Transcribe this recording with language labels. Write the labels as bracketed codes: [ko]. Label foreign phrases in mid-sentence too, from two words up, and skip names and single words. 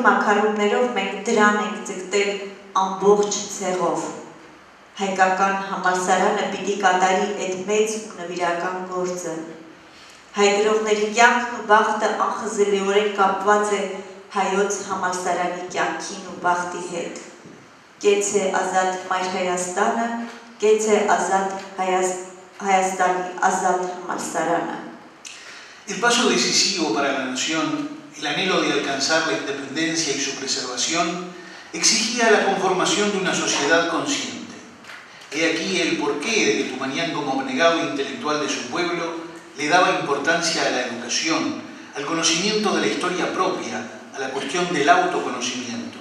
[hy] մաքարումներով մենք դրան ենք ձգտել ամբողջ ցեղով։ Հայկական համալսարանը պիտի կատարի այդ մեծ ու նվիրական գործը։ Հայ գրողների կյանքն ու բախտը անխզելիորեն կապված է հայոց համալսարանի կյանքին ու բախտի հետ։ Կեց է ազատ Մայր Հայաստանը, կեց է ազատ Հայաստանի ազատ համալսարանը։ [es] El paso decisivo para la nación, el anhelo de alcanzar la independencia y su preservación, exigía la conformación de una sociedad consciente. He aquí el porqué de que Tumanyan, como abnegado intelectual de su pueblo, le daba importancia a la educación, al conocimiento de la historia propia, a la cuestión del autoconocimiento.